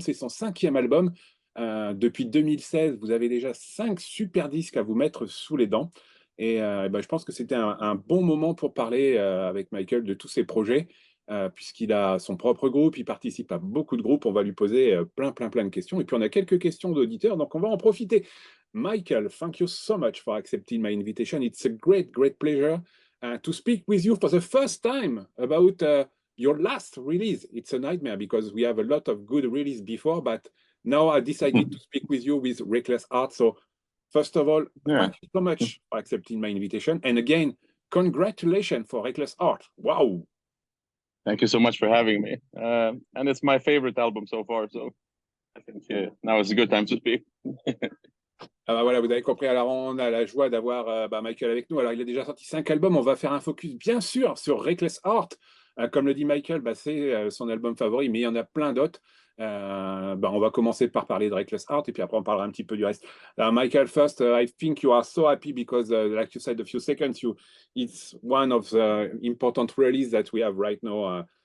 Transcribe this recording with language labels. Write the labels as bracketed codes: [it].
[fr] C'est son 5e album. Depuis 2016, vous avez déjà 5 super disques à vous mettre sous les dents. Et je pense que c'était un bon moment pour parler avec Michael de tous ses projets, puisqu'il a son propre groupe, il participe à beaucoup de groupes. On va lui poser plein de questions. Et puis on a quelques questions d'auditeurs, donc on va en profiter. [en] Michael, thank you so much for accepting my invitation. It's a great pleasure to speak with you for the first time about your last release. It's a nightmare because we have a lot of good releases before, but now I decided to speak with you with Reckless Art. So first of all, thank you so much for accepting my invitation. And again, congratulations for Reckless Art. Wow. Thank you so much for having me. And it's my favorite album so far, so I think now is a good time to speak. [fr] Voilà, vous avez compris. Alors, on a la joie d'avoir Michael avec nous. Alors, il a déjà sorti 5 albums. On va faire un focus, bien sûr, sur Reckless Art. Comme le dit Michael, c'est son album favori, mais il y en a plein d'autres. On va commencer par parler de Reckless Art et puis après on parlera un petit peu du reste. [en] Michael, first, I think you are so happy because, like you said a few seconds, it's one of the important releases that we have right now.